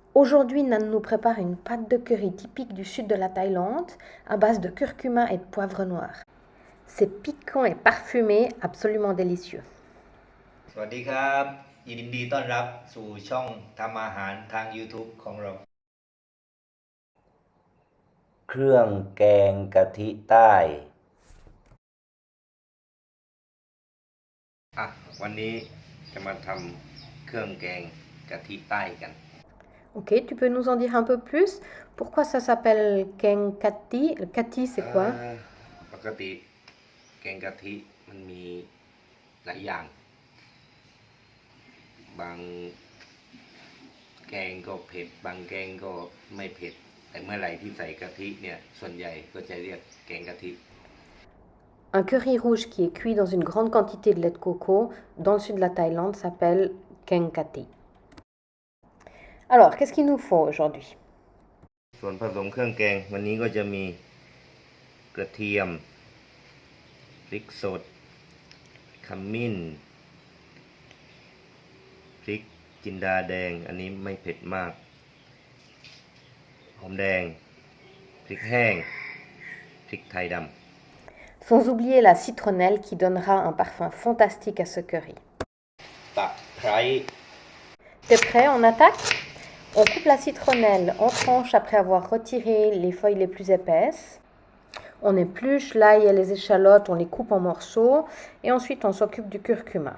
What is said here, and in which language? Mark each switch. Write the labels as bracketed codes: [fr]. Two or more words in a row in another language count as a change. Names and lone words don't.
[fr] Aujourd'hui, Nan nous prépare une pâte de curry typique du sud de la Thaïlande à base de curcuma et de poivre noir. C'est piquant et parfumé, absolument délicieux. [th] สวัสดีครับยินดีต้อนรับสู่ช่องทำอาหารทาง YouTube ของเรา เครื่องแกงกะทิใต้ วันนี้จะมาทำเครื่องแกงกะทิใต้กัน [fr] Ok, tu peux nous en dire un peu plus? Pourquoi ça s'appelle Keng Kati? Le Kati, c'est quoi? [th] ปกติแกงกะทิมันมีหลายอย่างบางแกงก็เผ็ดบางแกงก็ไม่เผ็ดแต่เมื่อไหร่ที่ใส่กะทิเนี่ยส่วนใหญ่ก็จะเรียกแกงกะทิ [fr] Un curry rouge qui est cuit dans une grande quantité de lait de coco dans le sud de la Thaïlande s'appelle Keng Kati. Alors, qu'est-ce qu'il nous faut aujourd'hui? [th] ส่วนผสมเครื่องแกงวันนี้ก็จะมีกระเทียมพริกสดขมิ้นพริกจินดาแดงอันนี้ไม่เผ็ดมากหอมแดงพริกแห้งพริกไทยดำ [fr] Sans oublier la citronnelle qui donnera un parfum fantastique à ce curry. [th] ตะไคร้ [fr] T'es prêt? On attaque? On coupe la citronnelle en tranches après avoir retiré les feuilles les plus épaisses. On épluche l'ail et les échalotes, on les coupe en morceaux et ensuite on s'occupe du curcuma.